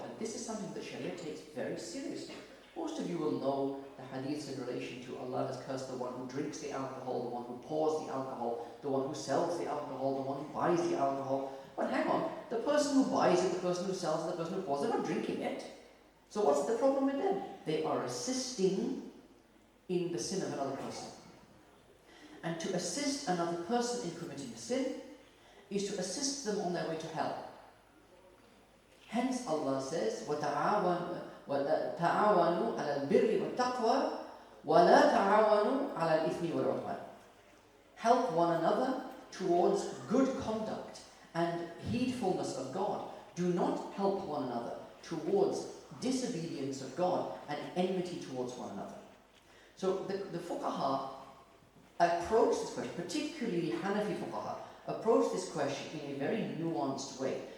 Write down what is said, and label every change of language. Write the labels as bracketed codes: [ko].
[en] And this is something that Sharia takes very seriously. Most of you will know the hadiths in relation to Allah has cursed the one who drinks the alcohol, the one who pours the alcohol, the one who sells the alcohol, the one who buys the alcohol. But hang on, the person who buys it, the person who sells it, the person who pours it, they're not drinking it. So what's the problem with them? They are assisting in the sin of another person. And to assist another person in committing a sin is to assist them on their way to hell. Hence Allah says, [ar] وَتَعَاوَنُوا عَلَى الْبِرِّ وَالتَّقْوَى وَلَا تَعَاوَنُوا عَلَى الْإِثْمِ وَالْعُدْوَانِ. [en] Help one another towards good conduct and heedfulness of God. Do not help one another towards disobedience of God and enmity towards one another. So the fuqaha approach this question, particularly Hanafi fuqaha, approach this question in a very nuanced way.